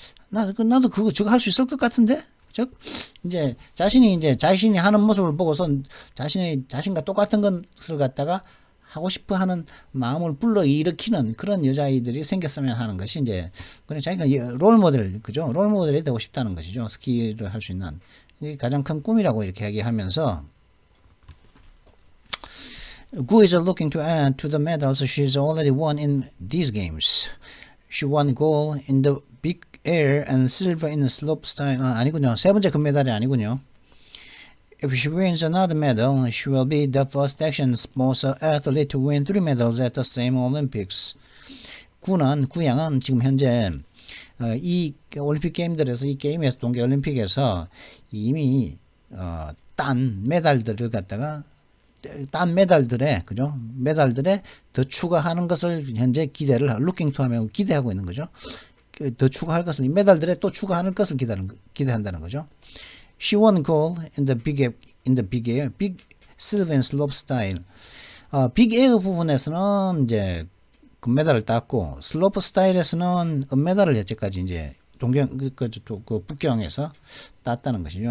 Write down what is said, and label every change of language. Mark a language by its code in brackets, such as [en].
[ko] 나도 저거 할 수 있을 것 같은데? 즉, 이제 자신이 하는 모습을 보고서 자신과 똑같은 것을 갖다가 하고 싶어 하는 마음을 불러일으키는 그런 여자아이들이 생겼으면 하는 것이 이제, 그냥 자기가 롤모델, 그죠? 롤모델이 되고 싶다는 것이죠. 스키를 할 수 있는. 이게 가장 큰 꿈이라고 이렇게 얘기하면서, [en] Gu is looking to add to the medals she's already won in these games. She won gold in the big air and silver in the slope style. [ko] 아니군요. 세 번째 금메달이 아니군요. [en] If she wins another medal, she will be the first action sponsor athlete to win 3 medals at the same Olympics. [ko] 구양은 지금 현재 이 올림픽 게임들에서 이 게임에서 동계 올림픽에서 이미 딴 메달들을 갖다가 딴 메달들에 그죠? 메달들에 더 추가하는 것을 현재 [en] looking to [ko] 하면 기대하고 있는 거죠. 더 추가할 것을 이 메달들에 또 추가하는 것을 기대한다는 거죠. [en] She won gold in the big air, big silver and slope style. [ko] 빅 에어 부분에서는 이제 금메달을 땄고 슬로프 스타일에서는 은메달을 여태까지 이제 그 북경에서 땄다는 것이죠.